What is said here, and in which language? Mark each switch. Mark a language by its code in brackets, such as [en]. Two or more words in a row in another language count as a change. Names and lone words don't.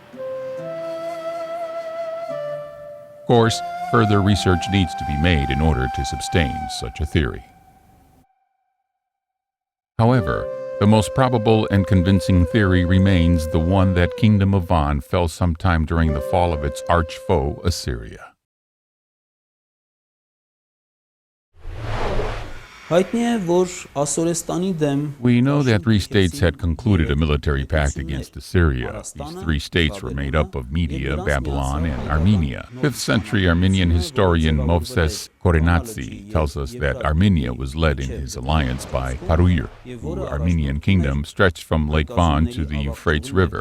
[en] Of course, further research needs to be made in order to sustain such a theory. However, the most probable and convincing theory remains the one that Kingdom of Van fell sometime during the fall of its arch foe, Assyria. [hy] Հայտնի է, որ Ասորեստանի դեմ [en] We know that three states had concluded a military pact against Assyria. These three states were made up of Media, Babylon, and Armenia. 5th century Armenian historian Moses Korenatsi tells us that Armenia was led in his alliance by Paruyr, whose Armenian kingdom stretched from Lake Van to the Euphrates River.